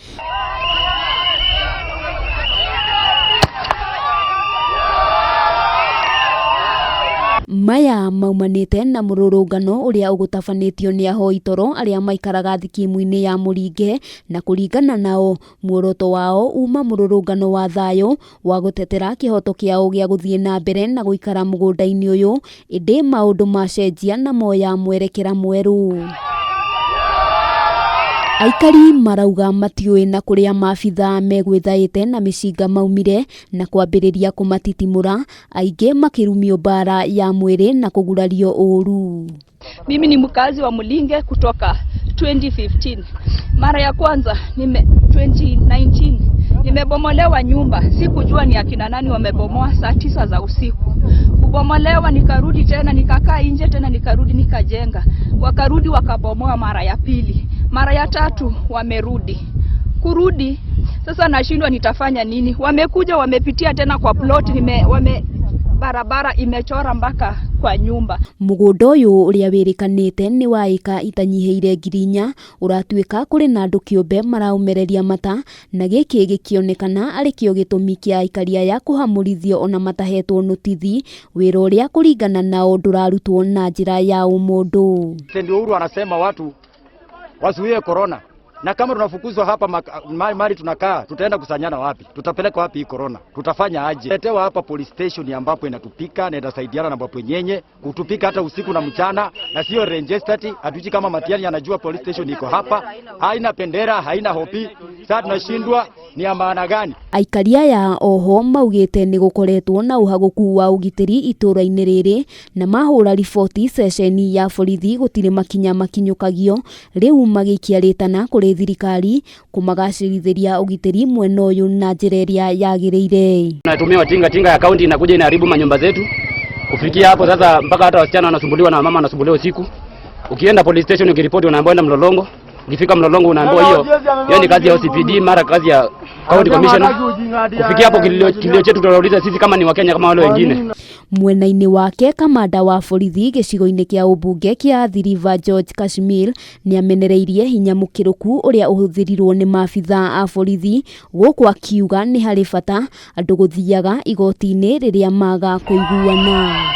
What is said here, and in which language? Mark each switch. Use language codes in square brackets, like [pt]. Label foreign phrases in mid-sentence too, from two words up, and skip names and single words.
[ki] Maya maumanite na mururungano uria ugutabanitio ni ahoi toro aria maikaraga thikimu-ini ya Mulinge, na kuringana nao muoroto wao uma mururungano wa thayo wa gutetera kihoto kiao gia guthie na mbere na guikara mugunda-ini uyu, indi maundu macenjia na moya mwerekera mweru. Aikari marauga matiui na kuria maabithaa megwithaite na micinga maumire na kwambiriria kumatitimura, aingi makirumio mbara ya mwiri na kugurario uru. [sw] Mimi ni mkazi wa Mulinge kutoka 2015. Mara ya kwanza 2019 nimebomolewa nyumba, sikujua ni akina nani wamebomoa saa 9 za usiku. Kubomolewa nikarudi tena nikakaa nje tena nikarudi nikajenga. Wakarudi wakabomoa mara ya pili. Mara ya tatu wamerudi. Kurudi sasa nashindwa nitafanya nini? Wamekuja wamepitia tena kwa plot, barabara imechora mpaka kwa nyumba. [ki] Mugunda uyu uria wirikanite ni wa eka itanyiheire 4,000 uratuika kuri na andu kiumbe maraumereria mata, na giki gikionekana ari kio gitumi kia Aikari aya kuhamurithio ona matahetwo notithi, wira uria kuringana nao ndurarutwo na njira ya umundu. [sw] Ndio Uhuru anasema watu wasuie corona. Na kama tunafukuzwa hapa mali tunakaa, tutaenda kusanyana wapi? Tutapeleka wapi hii corona? Tutafanya aje? Letewa hapa [en] police station [sw] ambapo inatupika na inasaidiana na babu wenyenye kutupika hata usiku na mchana, na sio registered. Hatuji kama Matiani anajua [en] police station [sw] iko hapa, haina bendera, haina hopi. Sasa tunashindwa ni ya maana gani? [ki] Aikari aya oho maugite ni gukoretwo na uhaguku wa ugitiri ituura-ini riri, na mahura riboti sesheni ya borithi gutire makinya makinyukagio, riu magikiaritana kuri thirikari kumagacĩrithiria ugitiri mwena uyu na njĩra ĩrĩa yagĩrĩire. [sw] Tunatumia tinga ya kaunti inakuja inaharibu manyumba zetu. Kufikia hapo sasa mpaka hata wasichana wanasumbuliwa na mama anasumbuliwa usiku. Ukienda [en] police station [sw] ukiripoti unaambiwa enda Mlolongo. Ukifika Mlolongo unaambiwa hiyo ni kazi ya OCPD, mara kazi ya [en] county commissioner. [sw] Kufikia hapo kilio chetu tunauliza sisi kama ni Wakenya kama wale wengine. [ki] Mwena-ini wake kamanda wa borithi gicigo-ini kia ubunge kia Thiriva George Kashmir ni amenereirie hinya mukiruku uria uhuthirirwo ni maabithaa a borithi, guku akiuga ni hari bata andu guthiaga igoti-ini riria maga kuiguana.